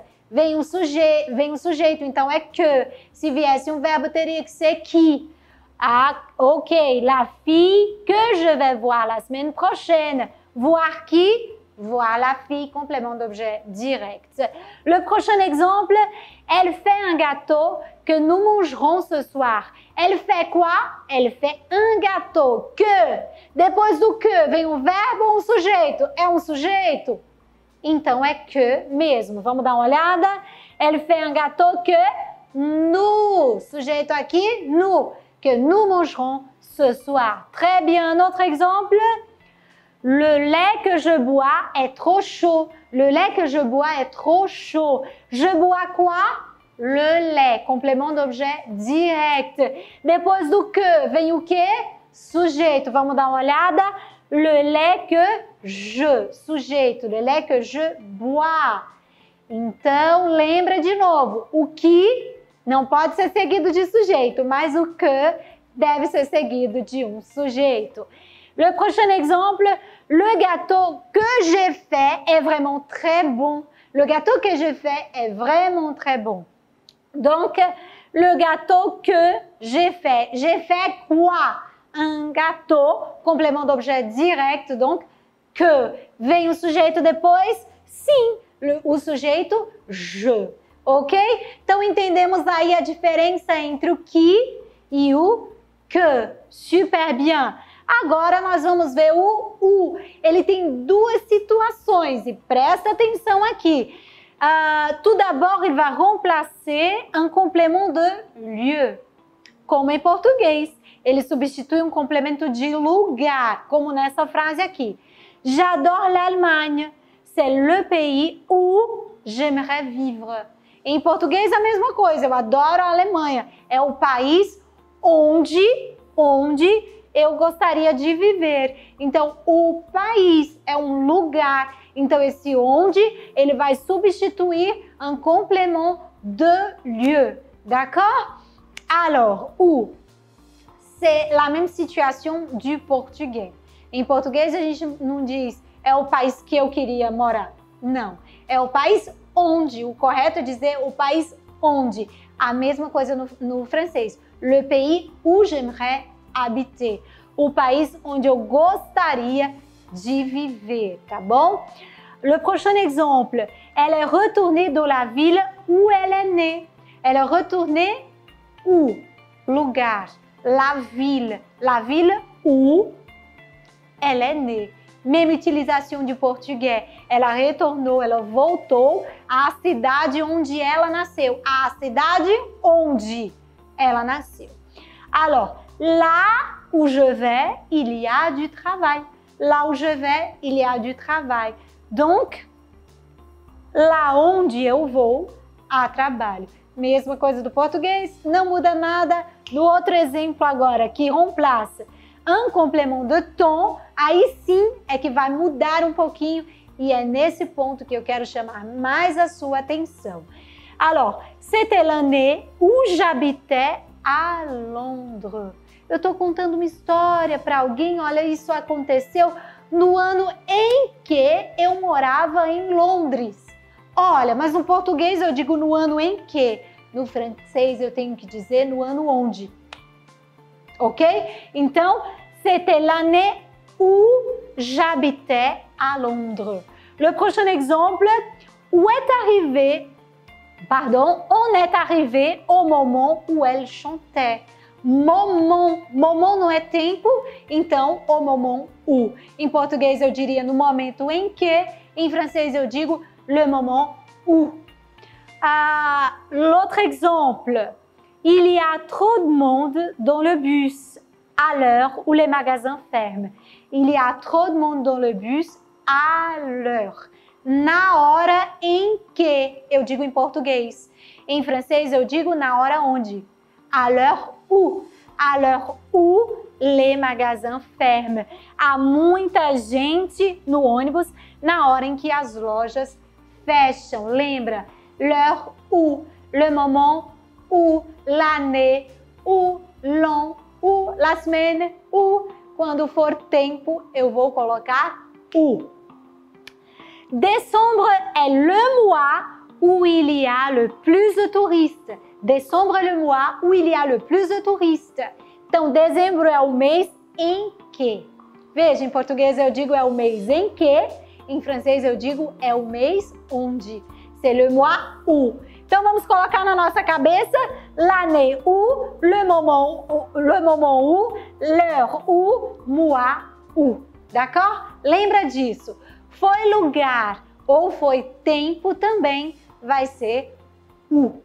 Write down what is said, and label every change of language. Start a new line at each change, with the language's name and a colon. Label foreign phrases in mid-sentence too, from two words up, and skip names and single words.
Portuguese: Vem um sujeito, então é que. Se viesse um verbo, teria que ser qui.
French: Ah, ok, la fille que je vais voir la semaine prochaine. Voir qui? Voir la fille, complément d'objet direct. Le prochain exemple, elle fait un gâteau que nous mangerons ce soir. Elle fait quoi? Elle fait un gâteau que
Portuguese: Depois do que vem um verbo ou um sujeito? É um sujeito? Então é que mesmo. Vamos dar uma olhada?
French: Elle fait un gâteau que nous.
Portuguese: Sujeito aqui,
French: nous. Que nous mangerons ce soir. Très bien. Un autre exemple. Le lait que je bois est trop chaud. Le lait que je bois est trop chaud. Je bois quoi? Le lait. Complément d'objet direct.
Portuguese: Depois do que vem o quê? Sujeito. Vamos dar uma olhada?
French: Le lait que je. Sujeito. Le lait que je bois.
Portuguese: Então, lembra de novo. O que não pode ser seguido de sujeito, mas o que deve ser seguido de um sujeito.
French: Le prochain exemple, le gâteau que j'ai fait est vraiment très bon. Le gâteau que j'ai fait est vraiment très bon. Donc, le gâteau que j'ai fait quoi? Un gâteau, complément d'objet direct, donc que.
Portuguese: Vem o sujeito depois? Sim, o sujeito je. Ok? Então, entendemos aí a diferença entre o que e o que.
French: Super bien.
Portuguese: Agora, nós vamos ver o u. Ele tem duas situações e presta atenção aqui.
French: Tout d'abord, il va remplacer un complément de lieu.
Portuguese: Como em português, ele substitui um complemento de lugar, como nessa frase aqui.
French: J'adore l'Allemagne. C'est le pays où j'aimerais vivre.
Portuguese: Em português, a mesma coisa. Eu adoro a Alemanha. É o país onde eu gostaria de viver. Então, o país é um lugar. Então, esse onde, ele vai substituir
French: un complément de lieu. D'accord? Alors, où? C'est la même situation
Portuguese: du português. Em português, a gente não diz é o país que eu queria morar. Não. É o país onde. O correto é dizer o país onde. A mesma coisa no francês.
French: Le pays où j'aimerais habiter.
Portuguese: O país onde eu gostaria de viver, tá bom?
French: Le prochain exemple. Elle est retournée dans la ville où elle est née. Elle est retournée où? Lugar. La ville. La ville où elle est née.
Portuguese: Mesma utilização de português. Ela retornou, ela voltou à cidade onde ela nasceu. À cidade onde ela nasceu.
French: Alors, là où je vais, il y a du travail. Là où je vais, il y a du travail. Donc,
Portuguese: lá onde eu vou, há trabalho. Mesma coisa do português, não muda nada. No outro exemplo agora,
French: que remplace un complément de ton,
Portuguese: aí sim é que vai mudar um pouquinho e é nesse ponto que eu quero chamar mais a sua atenção.
French: Alors, c'était l'année où j'habitais à Londres.
Portuguese: Eu estou contando uma história para alguém, olha, isso aconteceu no ano em que eu morava em Londres. Olha, mas no português eu digo no ano em que, no francês eu tenho que dizer no ano onde. Ok? Então,
French: c'était l'année où j'habitais à Londres. Le prochain exemple, on est arrivé au moment où elle chantait.
Portuguese: Moment não é tempo, então
French: au moment où.
Portuguese: Em português eu diria no momento em que, em francês eu digo
French: le moment où. L'autre exemple, il y a trop de monde dans le bus à l'heure où les magasins ferment. Il y a trop de monde dans le bus à l'heure.
Portuguese: Na hora em que, eu digo em português. Em francês eu digo na hora onde.
French: À l'heure où. À l'heure où les magasins ferment.
Portuguese: Há muita gente no ônibus na hora em que as lojas fecham. Lembra?
French: L'heure où, le moment où, l'année où, l'an où, la semaine où.
Portuguese: Quando for tempo, eu vou colocar où.
French: Décembre est le mois où il y a le plus de touristes. Décembre é le mois où il y a le plus de touristes.
Portuguese: Então, dezembro é o mês em que. Veja, em português eu digo é o mês em que. Em francês eu digo é o mês onde.
French: C'est le mois où.
Portuguese: Então, vamos colocar na nossa cabeça
French: l'année où, le moment où, l'heure où, mois o, d'accord?
Portuguese: Lembra disso. Foi lugar ou foi tempo também vai ser o.